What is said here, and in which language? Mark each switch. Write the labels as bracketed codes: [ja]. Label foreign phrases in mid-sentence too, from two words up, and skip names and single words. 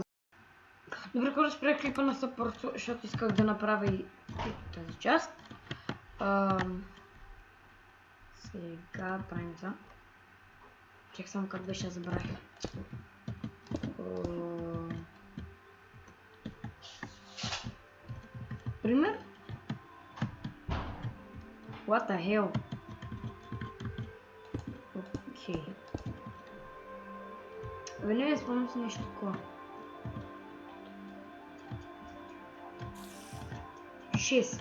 [bg] Добре, когато спрях клипа на сток, просто защото исках да направя и тази част. Сега правим това. Чек само как беше, забравих. Пример? [en] What the hell? [bg] Окей. Веднага спомням си нещо такова. 6.